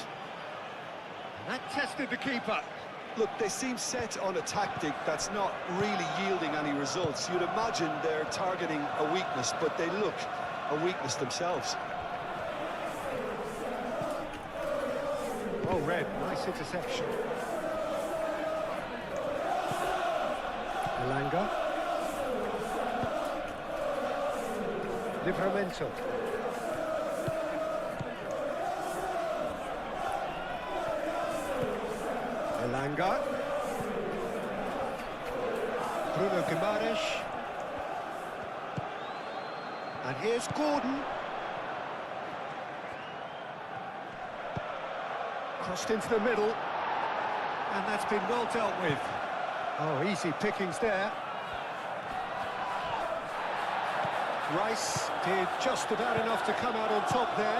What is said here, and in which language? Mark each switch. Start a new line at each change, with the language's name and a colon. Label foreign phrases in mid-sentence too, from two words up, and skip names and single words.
English: And that tested the keeper. Look, they seem set on a tactic that's not really yielding any results. You'd imagine they're targeting a weakness, but they look a weakness themselves. Well read, nice interception. Elanga. Livramento. Elanga. Bruno Guimaraes. And here's Gordon. Crossed into the middle. And that's been well dealt with. Oh, easy pickings there. Rice did just about enough to come out on top there.